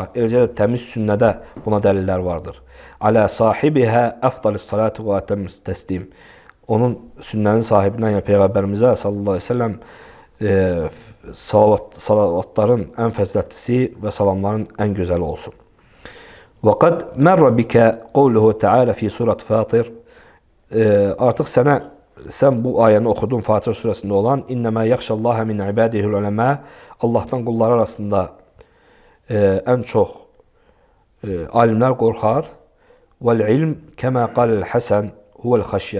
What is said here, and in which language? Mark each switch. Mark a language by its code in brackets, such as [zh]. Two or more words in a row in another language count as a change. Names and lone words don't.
[az] Eləcə də təmiz sünnədə buna dəlillər vardır. [ar] على صاحبها أفضل الصلاة وأتم التسليم. [az] Onun sünnənin sahibindən, yəni Peyğəmbərimizə [ar] صلى الله عليه وسلم [az] salavatların ən fəzilətlisi və salamların ən gözəli olsun. [ar] وقد مر بك قوله تعالى في سورة فاطر. [az] Artıq sən bu ayəni oxudun Fatir surəsində olan [ar] إنما يخشى الله من عباده العلماء. [az] Allahdan qullar arasında ən çox alimlər qorxar. [ar] والعلم كما قال الحسن هو الخشية.